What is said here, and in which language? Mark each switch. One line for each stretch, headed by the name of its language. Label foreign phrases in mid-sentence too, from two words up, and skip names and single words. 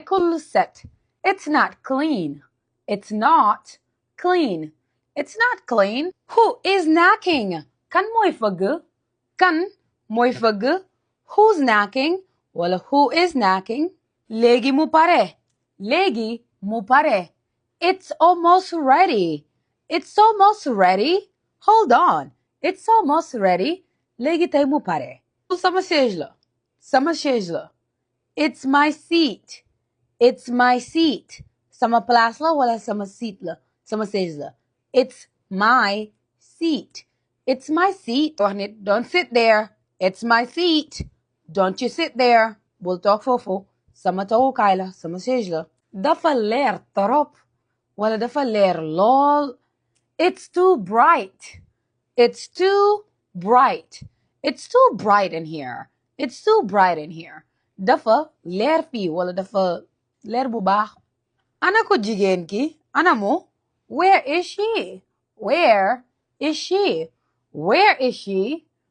English: كل set. It's not clean. It's not clean. It's not clean. Who is knocking?
Wolof: Kan mooy fëgg? Kan mooy fëgg?
English: Who's knocking? Wala who is knocking?
Wolof: Léegi mu pare. Léegi mu pare.
English: It's almost ready. It's almost ready. Hold on. It's almost ready.
Wolof: Léegi tey mu pare. Sama chaise la. Sama chaise la.
English: It's my seat. It's my seat.
Wolof: Sama place la wala sama seat la. Sama chaise la.
English: It's my seat. It's my seat.
Wolof: Wax nit,
English: don't sit there. It's my seat. Don't you sit there.
Wolof: Bul toog foofu. Sama toogukaay la. Sama chaise la. Dafa leer torop wala dafa leer lool.
English: It's too bright. It's too bright. It's too bright in here. It's too bright in here.
Wolof: Dafa leer fii wala dafa leer bu baax. Ana ko jigéen ki? Ana mo?
English: Where is she? Where is she? Where is she?